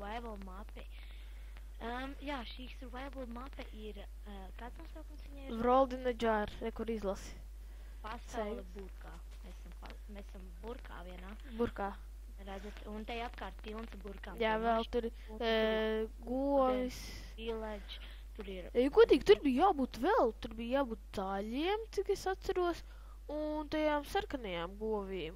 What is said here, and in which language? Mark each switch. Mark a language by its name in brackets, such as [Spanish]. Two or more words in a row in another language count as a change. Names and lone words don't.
[Latvian] survival mapi. Jā, šī survival mapa ir, kāds nosaukums viņai ir? [English] World in a jar, [Latvian] kur izlasi. Pasaule burkā. Mēs esam burkā vienā. Burkā. Redzat, un te apkārt pilns burkām. Jā, vēl tur govis. Village, tur ir... Godīgi, tur bija jābūt tāļiem, cik es atceros, un tajām sarkanajām govīm.